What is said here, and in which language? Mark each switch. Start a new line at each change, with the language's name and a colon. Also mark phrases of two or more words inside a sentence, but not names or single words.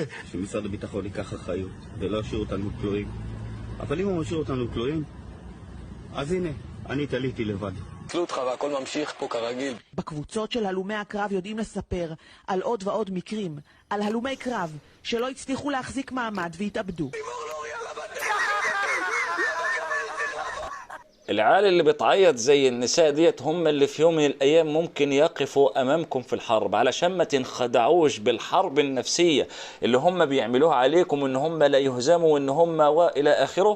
Hebrew: שמשרד הביטחון ייקח אחריות ולא ישאיר אותנו כלואים. אבל אם הוא משאיר אותנו כלואים, אז הנה, אני תליתי לבד. תלו אותך והכל ממשיך פה כרגיל. בקבוצות של הלומי הקרב יודעים לספר על עוד ועוד מקרים, על הלומי קרב שלא הצליחו להחזיק מעמד והתאבדו.
Arabic: العيال اللي بتعيط زي النساء ديت هم اللي في يوم من الأيام ممكن يقفوا أمامكم في الحرب، علشان ما تنخدعوش بالحرب النفسية اللي هم بيعملوها عليكم، إن هم لا يهزموا وإن هم وإلى آخره.